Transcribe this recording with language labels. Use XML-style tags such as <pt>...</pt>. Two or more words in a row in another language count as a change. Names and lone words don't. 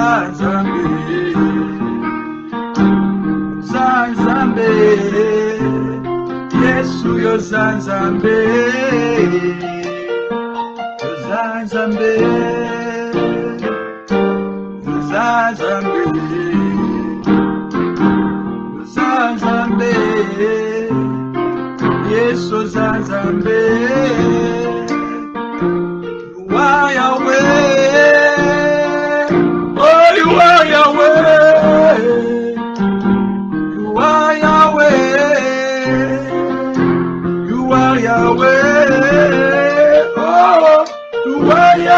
<ln>Zanzambe, Zanzambe, Yesu yo Zanzambe, Zanzambe, Zanzambe, Zanzambe, Yesu Zanzambe,</ln> <en>you are Yahweh, oh you are Yahweh, you are Yahweh, you are Yahweh, oh you are</en>